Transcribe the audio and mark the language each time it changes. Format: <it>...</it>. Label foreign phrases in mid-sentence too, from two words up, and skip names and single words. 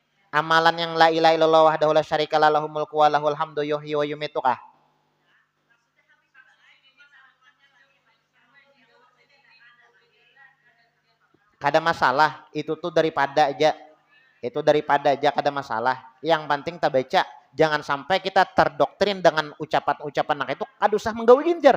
<id>Amalan yang</id> <ar>لا إله إلا الله وحده لا شريك له له الملك وله الحمد يحيي ويميت kah?</ar> <bjn>Kada masalah, itu tuh daripada aja. Itu daripada aja kada masalah. Yang penting tak baca. Jangan sampai kita terdoktrin dengan ucapan-ucapan nak itu kada usah menggaul ginjar.</bjn>